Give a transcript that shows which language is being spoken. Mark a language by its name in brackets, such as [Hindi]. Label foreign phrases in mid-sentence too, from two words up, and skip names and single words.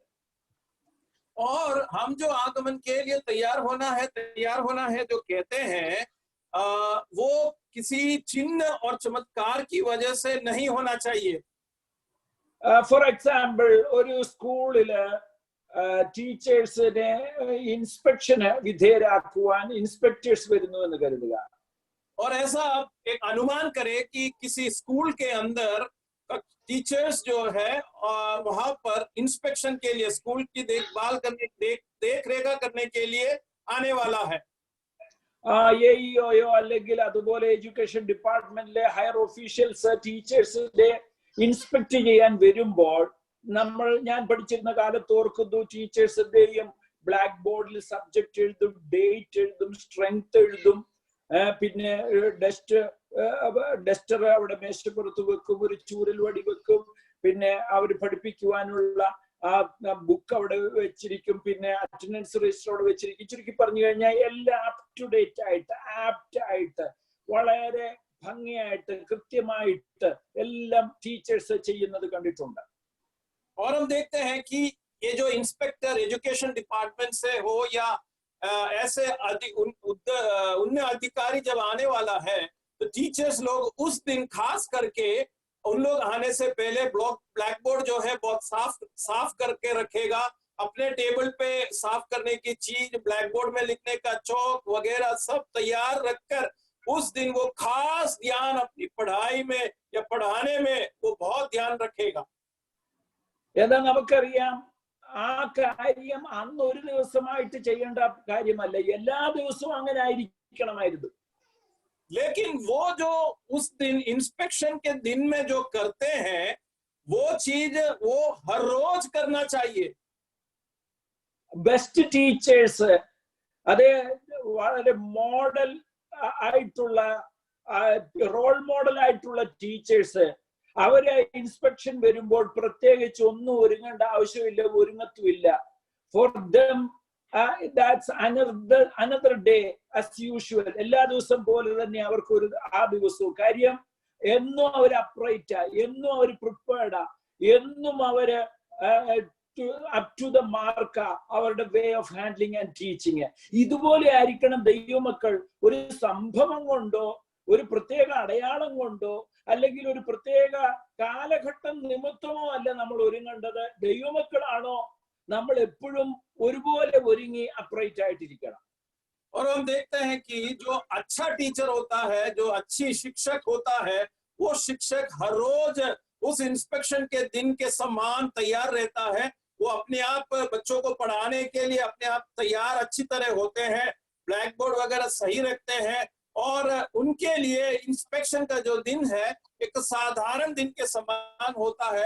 [Hindi] और हम जो आगमन के लिए तैयार होना है जो कहते हैं, वो किसी चिन्ह और चमत्कार की वजह से नहीं होना चाहिए. [English] for example, [Malayalam] ഒരു സ്കൂളില് ടീച്ചേഴ്സിനെ ഇൻസ്പെക്ഷന് വിധേയരാക്കുവാൻ ഇൻസ്പെക്ടേഴ്സ് വരുന്നു എന്ന് കരുതുക. [Hindi] और ऐसा एक अनुमान करे कि किसी स्कूल के अंदर टीचर्स जो है वहां पर इंस्पेक्शन के लिए, स्कूल की देखभाल करने, देख रेखा करने के लिए आने वाला है. [Malayalam] AEO അല്ലെങ്കിൽ അതുപോലെ [English] education departmentile higher officials [Malayalam] ടീച്ചേഴ്സിന്റെ ഇൻസ്പെക്ട് ചെയ്യാൻ വരുമ്പോൾ, ഞാൻ പഠിച്ചിരുന്ന കാലത്ത് ഓർക്കുന്നു, ടീച്ചേഴ്സിന്റെയും [English] black boardil [Malayalam] സബ്ജക്ട് എഴുതും, ഡേറ്റ് എഴുതും, സ്ട്രെങ്ത് എഴുതും, പിന്നെ ഡസ്റ്റർ അവിടെ മേശപ്പുറത്ത് വെക്കും, ഒരു ചൂരൽ വടി വെക്കും, പിന്നെ അവർ പഠിപ്പിക്കുവാനുള്ള ആ ബുക്ക് അവിടെ വെച്ചിരിക്കും, പിന്നെ [English] attendance register [Malayalam] അവിടെ വെച്ചിരിക്കും. ചുരുക്കി പറഞ്ഞു കഴിഞ്ഞാൽ എല്ലാം [English] up to date [Malayalam] ആയിട്ട്, ആപ്റ്റ് ആയിട്ട്, വളരെ ഭംഗിയായിട്ട് കൃത്യമായിട്ട് എല്ലാം ടീച്ചേഴ്സ് ചെയ്യുന്നത് കണ്ടിട്ടുണ്ട്. [Hindi] और हम देखते हैं कि ये जो [English] inspector education department [Hindi] से हो या ऐसे उन्नत अधिकारी जब आने वाला है तो टीचर्स लोग उस दिन खास करके उन लोग आने से पहले [English] black board [Hindi] जो है बहुत साफ करके रखेगा, अपने टेबल पे साफ करने की चीज, [English] black board [Hindi] में लिखने का चौक वगैरह सब तैयार रखकर उस दिन वो खास ध्यान अपनी पढ़ाई में या पढ़ाने में वो बहुत ध्यान रखेगा. [Malayalam] എന്നാൽ നമുക്കറിയാം ആ കാര്യം അന്ന് ഒരു ദിവസമായിട്ട് ചെയ്യേണ്ട കാര്യമല്ല, എല്ലാ ദിവസവും അങ്ങനെ ആയിരിക്കണമായിരുന്നു. [Hindi] लेकिन वो जो उस दिन इंस्पेक्शन के दिन में जो करते हैं वो चीज वो हर रोज करना चाहिए. [English] best teachers, [Malayalam] അത് വളരെ മോഡൽ ആയിട്ടുള്ള [English] role model [Malayalam] ആയിട്ടുള്ള ടീച്ചേഴ്സ്, അവരെ ഇൻസ്പെക്ഷൻ വരുമ്പോൾ പ്രത്യേകിച്ച് ഒന്നും ഒരുങ്ങേണ്ട ആവശ്യമില്ല, ഒരുങ്ങത്തുമില്ല. [English] for them that's another day as usual. [Malayalam] എല്ലാ ദിവസം പോലെ തന്നെ അവർക്ക് ഒരു ആ ദിവസവും കാര്യം എന്നും അവർ അപ്രൈറ്റാ, എന്നും അവർ പ്രിപ്പയർഡാ, എന്നും അവര് [English] up to the marka [Malayalam] അവരുടെ [English] way of handling and teaching. [Malayalam] ഇതുപോലെ ആയിരിക്കണം ദൈവമക്കൾ. ഒരു സംഭവം കൊണ്ടോ ഒരു പ്രത്യേക അടയാളം കൊണ്ടോ അല്ലെങ്കിൽ ഒരു പ്രത്യേക കാലഘട്ടം നിമിത്തമോ അല്ല നമ്മൾ ഒരുങ്ങേണ്ടത്. ദൈവമക്കളാണോ നമ്മൾ എപ്പോഴും ഒരുപോലെ ഒരുങ്ങി അപ്രൈറ്റ് ആയിട്ടിരിക്കണം. [Hindi] और हम देखते हैं कि जो अच्छा टीचर होता है, जो अच्छी शिक्षक होता है, वो शिक्षक हर रोज उस इंस्पेक्शन के दिन के समान तैयार रहता है. वो अपने आप बच्चों को पढ़ाने के लिए अपने आप तैयार अच्छी तरह होते हैं, [English] black board [Hindi] वगैरह सही रखते हैं और उनके लिए इंस्पेक्शन का जो दिन है एक साधारण दिन के समान होता है.